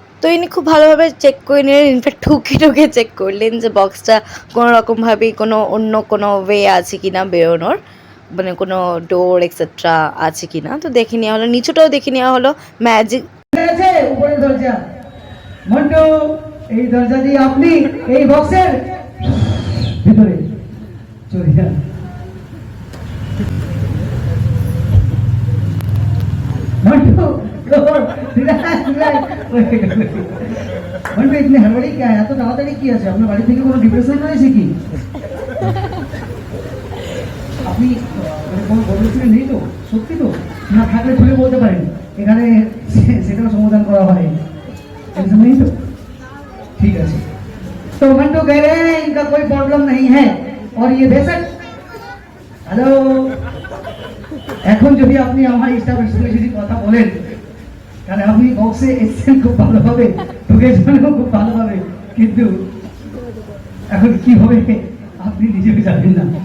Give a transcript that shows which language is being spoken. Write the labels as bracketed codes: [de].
[bn] তো ইনি খুব ভালোভাবে চেক করে নিলেন, ইনফ্যাক্ট ঠুকে ঠুকে চেক করলেন যে বক্সটা কোনো রকমভাবে কোনো অন্য কোনো ওয়ে আছে কি না বেরোনোর, মানে কোনো ডোর এক্সেট্রা আছে কি না। তো দেখে নেওয়া হলো, নিচুটাও দেখে নেওয়া হলো। ম্যাজিক আছে উপরের দরজা। মন্টু, এই দরজা দিয়ে আপনি এই বক্সের ভিতরে চলে যান। [hi] मंटू मंटू इतनी हड़बड़ी क्या है? [bn] तो ताড়াতাড়ি কি আছে? আপনার বাড়ি থেকে কোনো ডিপ্রেশন রয়েছে কি? আপনি মানে কোনো বলেছিলেন নেই তো? সত্যি তো? না থাকলে খুলে বলতে পারেন, এখানে সেটাও সমাধান করা হয়। [hi] টেনশন नहीं तो ठीक है। तो मंटू कह रहे हैं इनका कोई प्रॉब्लम नहीं है। और ये बेशक हेलो, [bn] এখন যদি আপনি আমার স্টাফের সঙ্গে যদি কথা বলেন, তাহলে আপনি বক্সে এসেছেন খুব ভালোভাবে, ঢুকেছেনও খুব ভালোভাবে, কিন্তু এখন কি হবে আপনি নিজেও জানেন না।